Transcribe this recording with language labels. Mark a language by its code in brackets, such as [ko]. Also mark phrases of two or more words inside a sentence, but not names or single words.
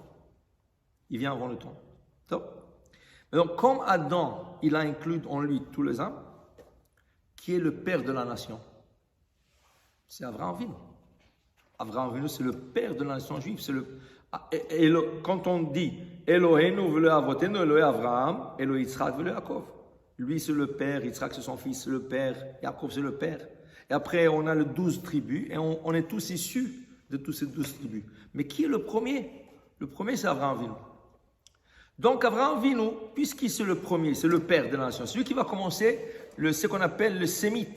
[fr] Il vient avant le temps. Donc, comme Adam, il a inclus en lui tous les âmes, qui est le père de la nation? C'est Abraham Avinu. Abraham Avinu, c'est le père de la nation juive. Quand on dit [he] אלוהינו ולא אבותינו, אלוהי אברהם, אלוהי יצחק ולא יעקב. [fr] Lui, c'est le père, Yitzhak, c'est son fils, c'est le père, Yaakov, c'est le père. Et après, on a les 12 tribus, et on est tous issus de toutes ces 12 tribus. Mais qui est le premier? Le premier, c'est Abraham Avinu. Donc, Abraham Avinu, puisqu'il c'est le premier, c'est le père de la nation, c'est lui qui va commencer ce qu'on appelle le sémite.